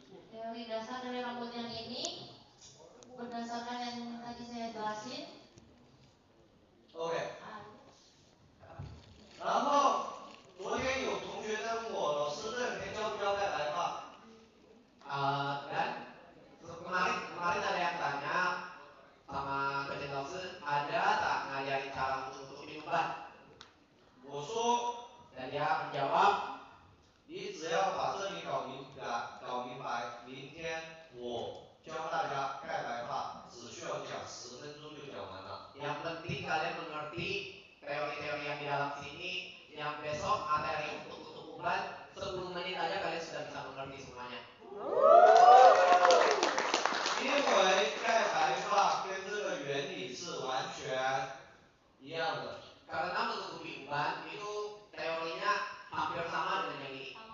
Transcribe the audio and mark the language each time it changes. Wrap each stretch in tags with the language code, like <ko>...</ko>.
<id>Teori dasar dari rambut yang ini berdasarkan yang tadi saya jelasin.</id> <zh>OK， 然后昨天有同学在问我，老师这两天教不教盖白发？</zh> <id>Dan kemarin ada yang tanya sama Coach Lawson, ada tak ngajarin cara menutupi uban?</id> <zh>我说</zh> <id>Dan dia menjawab,</id> <zh>你只要把这里搞明白，明天我教大家盖白发，只需要讲10分钟就讲完了。</zh> <id>yang penting kalian mengerti teori-teori yang di dalam sini. Yang besok materi untuk tutup uban 10 menit aja kalian sudah bisa mengerti semuanya.</id> <zh>因为盖白发跟这个原理是完全一样的。</zh> <id>Karena menutupi uban itu teorinya hampir sama dengan yang ini.</id>